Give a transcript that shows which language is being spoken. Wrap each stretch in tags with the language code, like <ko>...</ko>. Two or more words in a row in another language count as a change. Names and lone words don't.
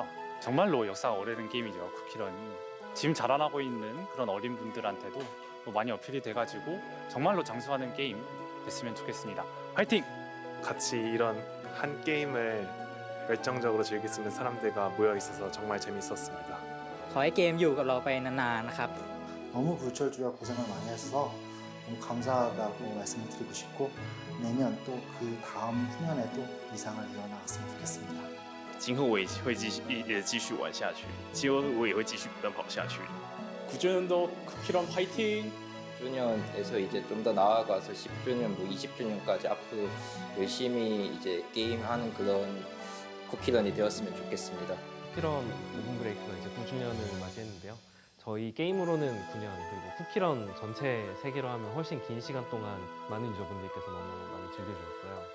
<ko>정말로 역사가 오래된 게임이죠. 쿠키런이 지금 자라나고 있는 그런 어린 분들한테도 많이 어필이 돼가지고 정말로 장수하는 게임 됐으면 좋겠습니다. 화이팅! 같이 이런 한 게임을 열정적으로 즐길 수 있는 사람들과 모여 있어서 정말 재밌었습니다.</ko> <th>ขอให้เกมอยู่กับเราไปนานๆนะครับ</th> <ko>너무 불철주야 고생을 많이 해서 너무 감사하다고 말씀을 드리고 싶고 내년 또 그 다음 후년에도 이상을 이어나갔으면 좋겠습니다.</ko> <zh>今后我也会继续玩下去，今后我也会继续奔跑下去。</zh> <ko>9주년도 쿠키런 화이팅! 9주년에서 이제 좀 더 나아가서 10주년, 뭐 20주년까지 앞으로 열심히 이제 게임하는 그런 쿠키런이 되었으면 좋겠습니다. 쿠키런 오븐브레이크가 이제 9주년을 맞이했는데요. 저희 게임으로는 9년, 그리고 쿠키런 전체 세계로 하면 훨씬 긴 시간 동안 많은 유저분들께서 너무 많이 즐겨주셨어요.</ko>